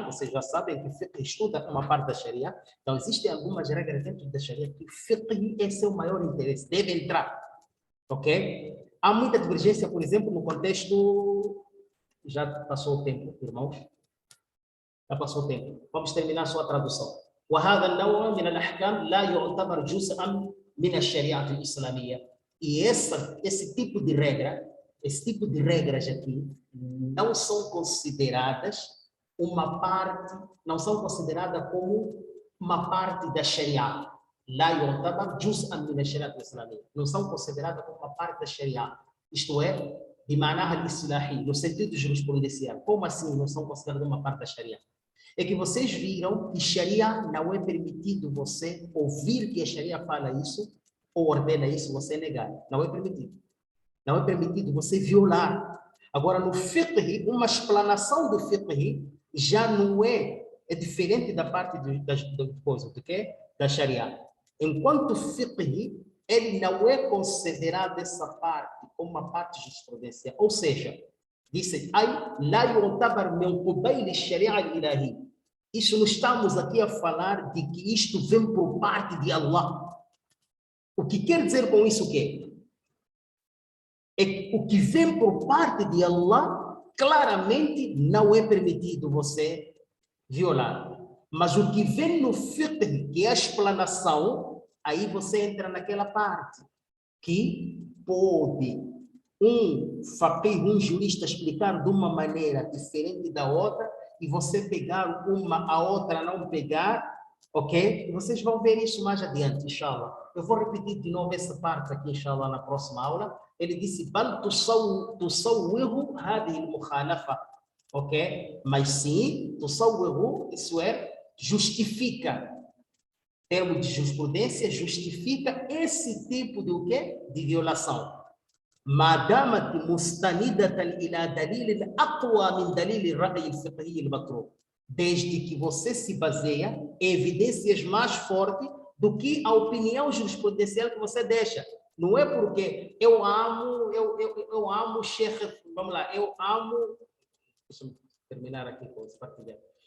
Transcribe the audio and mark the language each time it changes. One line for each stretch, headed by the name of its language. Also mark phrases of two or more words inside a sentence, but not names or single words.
Portuguese: Vocês já sabem que o fiqh estuda uma parte da Sharia. Então existem algumas regras dentro da Sharia que o fiqh é seu maior interesse. Deve entrar. Ok? Há muita divergência, por exemplo, no contexto... Já passou o tempo, irmãos? Já passou o tempo. Vamos terminar só a tradução.
Arabic: وهذا النوع من الأحكام لا يعتبر جزءا من الشريعة الإسلامية.
Portuguese: E esse tipo de regra, esse tipo de regras aqui, não são consideradas uma parte, não são consideradas como uma parte da Sharia.
Arabic: لا يعتبر جزءا من الشريعة الإسلامية.
Portuguese: Não são consideradas como uma parte da Sharia. Isto é,
Arabic: بمعناها الإصلاحي,
Portuguese: no sentido jurisprudencial. Como assim não são consideradas uma parte da Sharia? É que vocês viram que Sharia não é permitido você ouvir que a Sharia fala isso ou ordena isso, você negar. Não é permitido. Não é permitido você violar. Agora, no fiqh, uma explanação do fiqh já não é diferente da parte do que? Da Sharia. Enquanto fiqh, ele não é considerado essa parte como uma parte jurisprudencial. Ou seja, disse,
Arabic: لا يعتبر من قبيل الشريعة الإلهي.
Portuguese: Isso não estamos aqui a falar de que isto vem por parte de Allah. O que quer dizer com isso o quê? É o que vem por parte de Allah, claramente não é permitido você violar. Mas o que vem no fiqh, que é a explanação, aí você entra naquela parte que pode um faqih, um jurista explicar de uma maneira diferente da outra e você pegar uma, a outra não pegar, ok? Vocês vão ver isso mais adiante, inshallah. Eu vou repetir de novo essa parte aqui, inshallah, na próxima aula. Ele disse,
Arabic: بل تصور هذه المخالفة,
Portuguese: ok? Mas sim, tusawwiru, isso é, justifica. Termo de jurisprudência, justifica esse tipo de o quê? De violação.
Arabic: مادامت مستندة إلى دليل أقوى من دليل الرأي الفقهي المطروح.
Portuguese: Desde que você se baseia em evidências mais fortes do que a opinião jurisprudencial que você deixa. Não é porque eu amo Sheikh, vamos lá, eu amo... Deixa eu terminar aqui com esse partilhar.